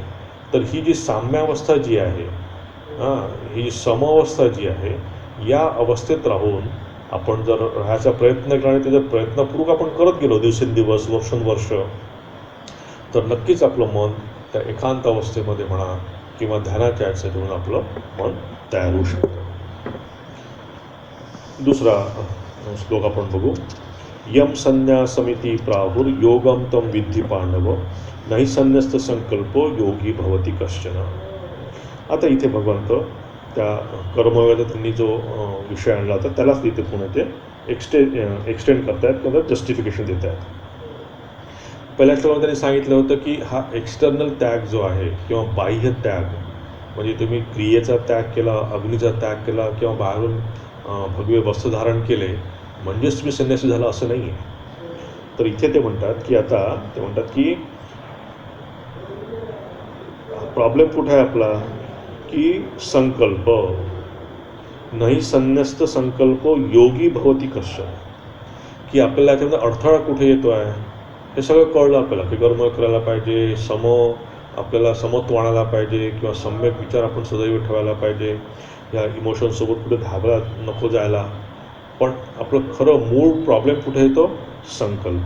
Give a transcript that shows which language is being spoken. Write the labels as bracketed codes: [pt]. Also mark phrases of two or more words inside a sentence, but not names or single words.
[mr] तर ही जी साम्यावस्था जी आहे, ही जी समअवस्था जी आहे, या अवस्थेत राहून आपण जर राहायचा प्रयत्न केला आणि त्याचा प्रयत्नपूर्वक आपण करत गेलो दिवसेंदिवस, वर्षानुवर्ष, तर नक्कीच आपलं मन त्या एकांत अवस्थेमध्ये म्हणा किंवा ध्यानाच्या ह्याच्यातून आपलं मन तयार होऊ शकतं. दुसरा श्लोक आपण बघू. [sa] यम संन्यासमिती प्राहुर योगम तम विद्धी पांडव नाही संन्यस्त संकल्पो योगी भवती कश्चन. [mr] आता इथे भगवंत त्या कर्मयोगाचा त्यांनी जो विषय आणला होता त्यालाच तिथे पुन्हा ते एक्सटेंड करतायत किंवा जस्टिफिकेशन देत आहेत. पहिल्या श्लोकात त्यांनी सांगितलं होतं की हा एक्सटर्नल त्याग जो आहे किंवा बाह्य त्याग, म्हणजे तुम्ही क्रियेचा त्याग केला, अग्नीचा त्याग केला किंवा बाहेरून भगवे वस्त्र धारण केले म्हणजेच तुम्ही संन्यासी झाला असं नाही आहे. तर इथे ते म्हणतात की प्रॉब्लेम कुठे आहे आपला की [sa] संकल्प नाही संन्यस्त संकल्प योगी भवती कश्चन, [mr] की आपल्याला याच्यामध्ये अडथळा कुठे येतो आहे हे सगळं कळलं आपल्याला की कर्म करायला पाहिजे, आपल्याला समत्व आणायला पाहिजे किंवा सम्यक विचार आपण सदैव ठेवायला पाहिजे, या इमोशनसोबत कुठे धाबळा नको जायला. पण आपलं खरं मूळ प्रॉब्लेम कुठे येतो, संकल्प.